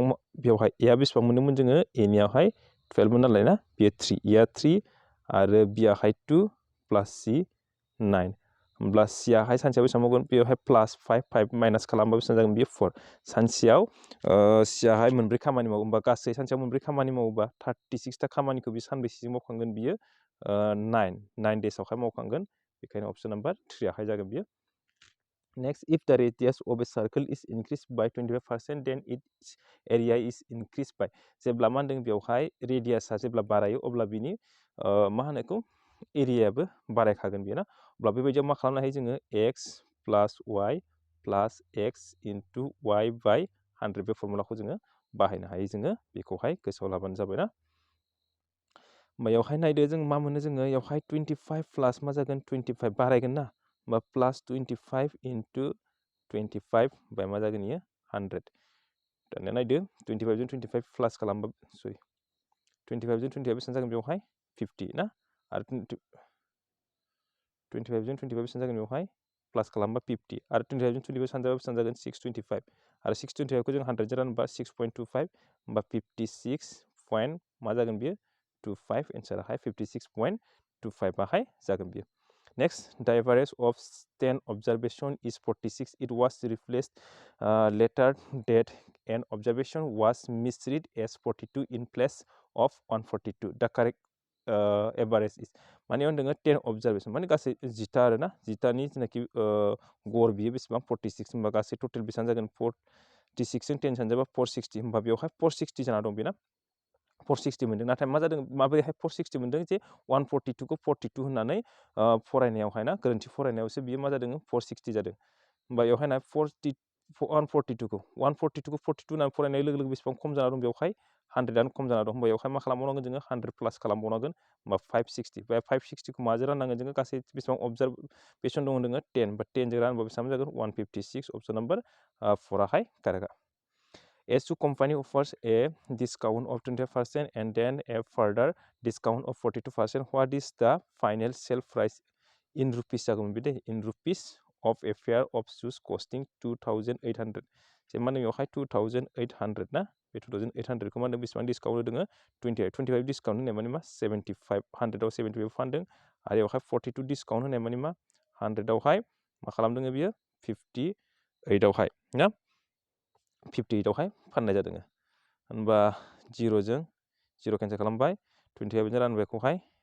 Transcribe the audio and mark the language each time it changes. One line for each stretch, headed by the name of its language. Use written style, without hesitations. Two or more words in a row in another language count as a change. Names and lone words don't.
Bodo: बेवहाय A आ बेसेबां मोनदोंमोन जोङो A नियावहाय 12 मोन नालाय ना बेयो 3 A आ 3 आरो B आहाय 2 plus C 9 होमब्ला C आहाय सानसेयाव बेसेबां मावगोन बेवहाय प्लास 5 माइनास खालामबा बेसेबां जागोन बेयो 4 सानसेयाव C आहाय मोनब्रै खामानि मावो होमबा गासै सानसेयाव मोनब्रै खामानि मावोबा 36 था खामानिखौ बे सानबेसेजों मावखांगोन बियो 9 डेसआवहाय मावखांगोन बेखायनो
English: option number
Bodo: 3 आहाय जागोन बियो
English: Next, if the radius of a circle is increased by 25%, then its area is increased by.
Bodo: जेब्ला मा होनदों बेवहाय रेडियासआ जेब्ला बारायो अब्ला बिनि मा होनोखौ एरियायाबो बारायखागोन बेयो ना अब्ला बेबायदियाव मा खालामनो हायो जोङो
English: x plus y plus x into y by 100
Bodo: बे फर्मुलाखौ जोङो बाहायनो हायो जोङो बेखौहाय गोसोआव लाबानो जाबाय ना बेयावहाय नायदो जों मा मोनो जोङो बेयावहाय 25 प्लास मा जागोन 25 बारायगोन ना होमबा प्लास 25 into 25 बाय मा जागोन इयो 100 दानिया नायदो 25 जों 25 प्लास खालामबा सरि 25 जों 25 बेसेबां जागोन बेवहाय 50 ना आरो 25 जों 25 बेसेबां जागोन बेवहाय प्लास खालामबा 50 आरो 25 जों 25 सानजाबा बेसेबां जागोन 625 आरो 625 खौ जों 100 जों रानबा 6.25 होमबा 56 पॉइंट मा जागोन बियो 25 एन्साराहाय 56.25 आहाय जागोन बियो
English: Next, the average of 10 observation is 46. It was replaced later that an observation was misread as 42 in place of 142. The correct average is
Bodo: माने होनदोङो 10 observation माने गासै 10 आरो ना 10 जेनाखि गर बियो बेसेबां 46 होनबा गासै टोटेल बेसेबां जागोन 46 जों 10 सानजाबा 460 होनबा बेवहाय 460 जाना दं बेना 460 मोनदों नाथाय मा जादों माबोरैहाय 460 मोनदों जे 142 खौ 42 होननानै फरायनायावहाय ना गोरोन्थि फरायनायावसो बियो मा जादों 460 जादों होमबा बेवहाय ना 142 खौ 42 होननानै फरायनाय लोगो लोगो बेसेबां खम जाना दं बेवहाय 100आनो खम जाना दं होमबा बेवहाय मा खालामबावनांगोन जोङो 100 प्लास खालामबावनांगोन होमबा 560 बे 560 खौ माजों राननांगोन जोङो गासै बेसेबां अबजारभेसन दङ जोङो 10 बा 10 जों रानबा बेसेबां जागोन 156
English: option number
Bodo: 4 आहाय कारेक्टआ
English: S2 company offers a discount of 20% and then a further discount of 42%. What is the final sale price in rupees? In rupees of a pair of shoes costing 2,800. So,
Bodo: माने बेवहाय 2,800 ना बे 2,800 खौ माने बेसेबां डिसकाउन्ट होदोङो 25 डिसकाउन्ट होनाय माने मा 75 100आव 75 फानदों आरो बेवहाय 42 डिसकाउन्ट होनाय माने मा 100आवहाय मा खालामदोङो बियो 58आवहाय ना 58आवहाय फाननाय जादों होनबा 0 जों 0 केन्सेल खालामबाय 25 जों रानबायखौहाय